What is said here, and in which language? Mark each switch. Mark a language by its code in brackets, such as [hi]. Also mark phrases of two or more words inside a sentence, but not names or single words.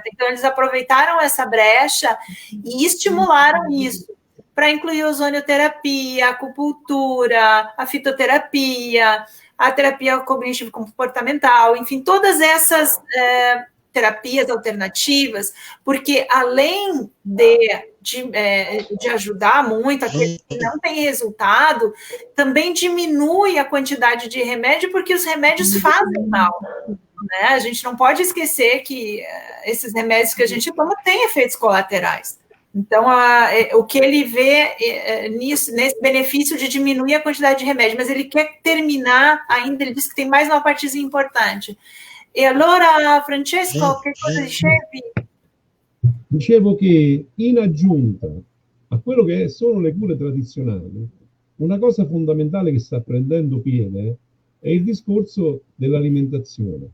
[pt] Então, eles aproveitaram essa brecha e estimularam isso para incluir a ozonioterapia, a acupuntura, a fitoterapia, a terapia cognitivo-comportamental, enfim, todas essas terapias alternativas, porque além de ajudar muito aqueles que não têm resultado, também diminui a quantidade de remédio, porque os remédios fazem mal. Né? A gente não pode esquecer que esses remédios que a gente toma têm efeitos colaterais. Então, o que ele vê nesse benefício de diminuir a quantidade de remédio, mas ele quer terminar ainda, ele diz que tem mais uma partezinha importante. [it] E allora, Francesco, che cosa dicevi? Dicevo che in aggiunta a quello che sono le cure tradizionali, una cosa fondamentale che sta prendendo piede è il discorso dell'alimentazione.